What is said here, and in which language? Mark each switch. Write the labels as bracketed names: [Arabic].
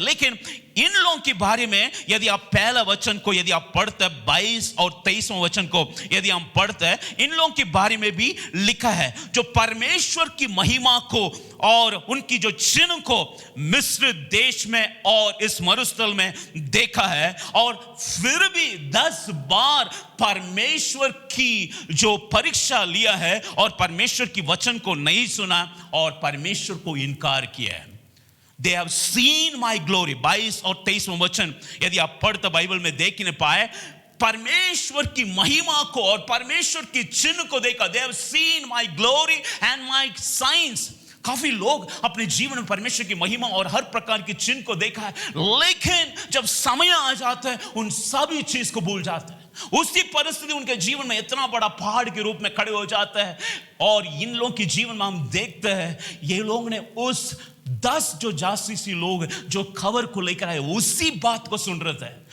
[Hindi] लेकिन इन लोगों के बारे में यदि आप पहला वचन को यदि आप पढ़ते हैं, 22 और 23वां वचन को यदि हम पढ़ते हैं, इन लोगों के बारे में भी लिखा है जो परमेश्वर की महिमा को और उनकी जो चिन्ह को मिस्र देश में और इस मरुस्थल में देखा है, और फिर भी 10 बार परमेश्वर की जो परीक्षा लिया है और परमेश्वर की वचन को नहीं सुना और परमेश्वर को इनकार किया है। [English] They have seen my glory। [Hindi] 22 और 23वां वचन यदि आप पढ़ते बाइबल में देख नहीं पाए, परमेश्वर की महिमा को और परमेश्वर की चिन्ह को देखा। [English] They have seen my glory and my signs। [Hindi] काफी लोग अपने जीवन में परमेश्वर की महिमा और हर प्रकार की चिन्ह को देखा है, लेकिन जब समय आ जाता है उन सभी चीज को भूल जाता है। उसी परिस्थिति उनके जीवन में इतना बड़ा पहाड़ के रूप में खड़े हो जाता है। और इन लोगों के जीवन में हम देखते हैं ये लोग ने उस 10 जो जासूसी लोग जो खबर को लेकर आए उसी बात को सुन रहे थे।